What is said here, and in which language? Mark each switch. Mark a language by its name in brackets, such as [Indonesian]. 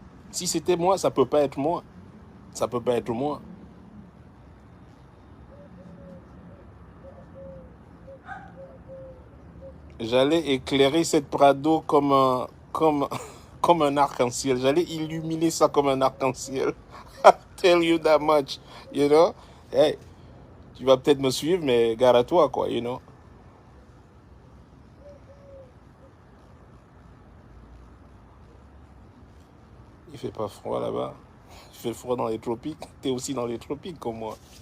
[French] Si c'était moi, ça peut pas être moi. Ça peut pas être moi. J'allais éclairer cette Prado comme un arc-en-ciel. J'allais illuminer ça comme un arc-en-ciel. [English] I tell you that much, you know. [French] Hey, tu vas peut-être me suivre, mais gare à toi, quoi, [English] you know. [French] Il fait pas froid là-bas. Il fait froid dans les tropiques. T'es aussi dans les tropiques comme moi.